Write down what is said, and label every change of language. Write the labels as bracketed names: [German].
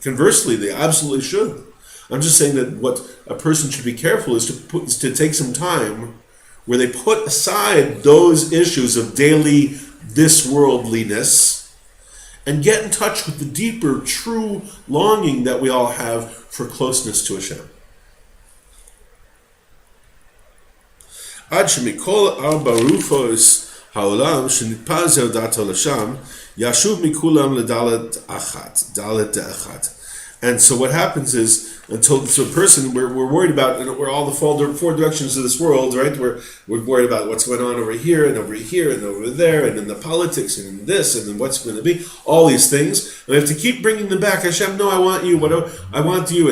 [English] Conversely, they absolutely should. I'm just saying that what a person should be careful is to take some time where they put aside those issues of daily this worldliness and get in touch with the deeper, true longing that we all have for closeness to Hashem. [Hebrew] עד שמכל ארבע רוחות העולם שנתפזר דעתו לשם, ישוב מכולם לדלת אחת, דלת דאחת. [English] And so what happens is, until a person, we're worried about, and we're all the four directions of this world, right? We're worried about what's going on over here and over there, and in the politics, and in this, and then what's going to be, all these things. And we have to keep bringing them back. Hashem, no, I want you. I want you.